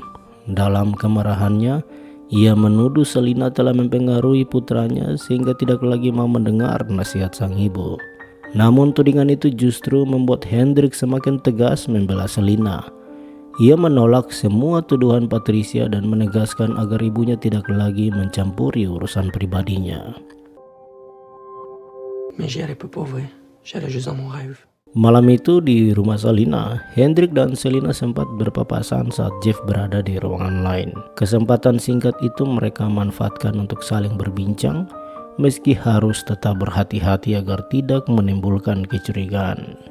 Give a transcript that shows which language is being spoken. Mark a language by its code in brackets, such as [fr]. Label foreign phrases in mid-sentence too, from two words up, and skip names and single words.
[id] Dalam kemarahannya, ia menuduh Selina telah mempengaruhi putranya sehingga tidak lagi mau mendengar nasihat sang ibu. Namun tudingan itu justru membuat Hendrik semakin tegas membela Selina. Ia menolak semua tuduhan Patricia dan menegaskan agar ibunya tidak lagi mencampuri urusan pribadinya. [fr] Mais j'y allais pas pour vrai. J'allais juste dans mon rêve. [id] Malam itu di rumah Selina, Hendrik dan Selina sempat berpapasan saat Jeff berada di ruangan lain. Kesempatan singkat itu mereka manfaatkan untuk saling berbincang, meski harus tetap berhati-hati agar tidak menimbulkan kecurigaan.